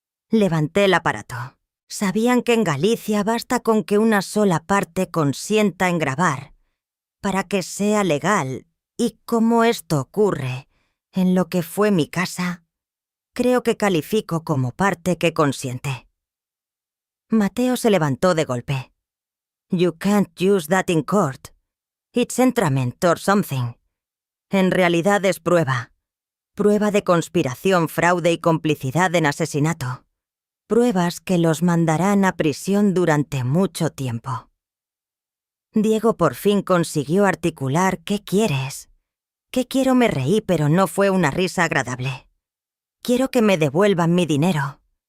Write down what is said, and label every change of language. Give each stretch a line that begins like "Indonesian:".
Spanish: Levanté el aparato. Sabían que en Galicia basta con que una sola parte consienta en grabar para que sea legal, y como esto ocurre en lo que fue mi casa, creo que califico como parte que consiente. Mateo se levantó de golpe.
English: You can't use that in court. It's entrapment or something.
Spanish: En realidad es prueba. Prueba de conspiración, fraude y complicidad en asesinato. Pruebas que los mandarán a prisión durante mucho tiempo. Diego por fin consiguió articular «¿Qué quieres?». «¿Qué quiero?». Me reí, pero no fue una risa agradable. Quiero que me devuelvan mi dinero.